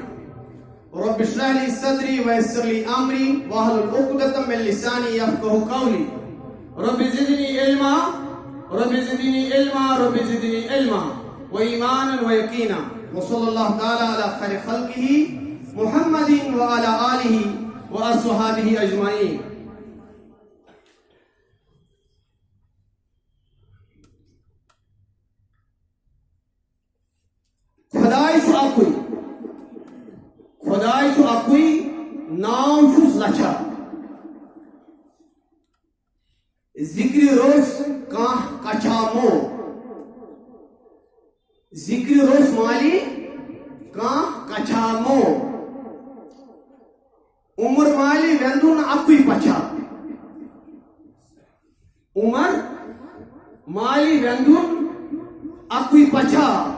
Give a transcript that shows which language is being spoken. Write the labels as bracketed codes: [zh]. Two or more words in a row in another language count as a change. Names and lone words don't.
[ar] رب اشرح لي صدري ويسر لي امري واحلل عقدة من لساني يفقهوا قولي. رب زدني علما رب زدني علما رب زدني علما وايمانا ويقينا. وصلى الله تعالى على خير خلقه محمد وعلى آله واصحابه اجمعين. [ks] خدائی چھُ اکُے خدائی چھُ اکُے ناو چھُس لچھا ذکر روس کانٛہہ کچھامو ذکر روس مالی کانٛہہ کچھامو عمر مالی ویندُن اکُے پچھا عمر مالی ویندُن اکُے پچھا